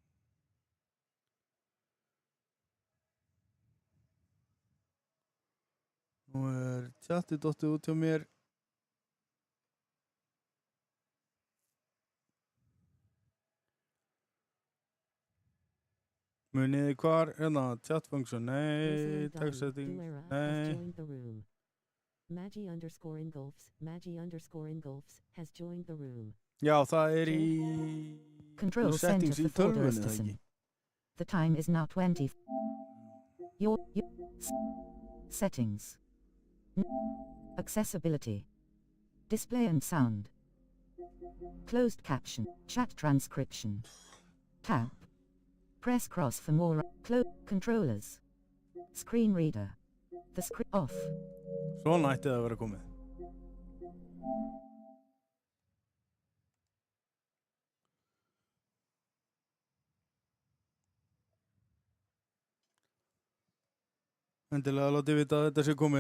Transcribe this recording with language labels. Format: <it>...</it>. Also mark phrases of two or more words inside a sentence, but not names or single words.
<is>Nú er chatið dottið út hjá mér. Muniði hvar,</is> <en>chat function, nei, text settings, nei. Magi_Ingolfs has joined the room.</en> <is>Já, það er í</is> <en>Control settings center</en> <is>í</is> <en>for</en> <is>tölvunni,</is> <en>Folder</en> <is>það ekki?</is> <en>Station. The time is now 20. Your settings. Accessibility. Display and sound. Closed caption. Chat transcription. Tab. Press cross for more. Controllers. Screen reader. The screen off.</en> <is>Svona ætti það að vera komið. Endilega látið vita að þetta sé komið.</is>